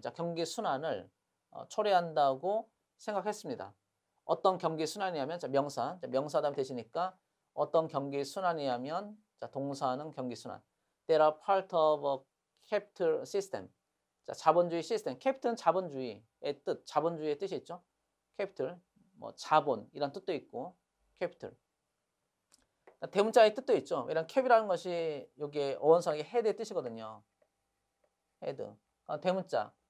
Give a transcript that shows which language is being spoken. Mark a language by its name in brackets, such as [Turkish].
[Korean] 자, 경기 순환을 초래한다고 생각했습니다. 어떤 경기 순환이냐면 자, 명사. 자, 명사 다음 되시니까 어떤 경기 순환이냐면 자, 동사는 경기 순환. [English] They are part of a capital system. [Korean] 자, 자본주의 시스템. capital은 자본주의의 뜻, 자본주의의 뜻이 있죠. capital, 뭐 자본 이란 뜻도 있고 capital. 대문자의 뜻도 있죠. 이런 캡이라는 것이 여기에 어원성의 헤드의 뜻이거든요. 헤드. 대문자.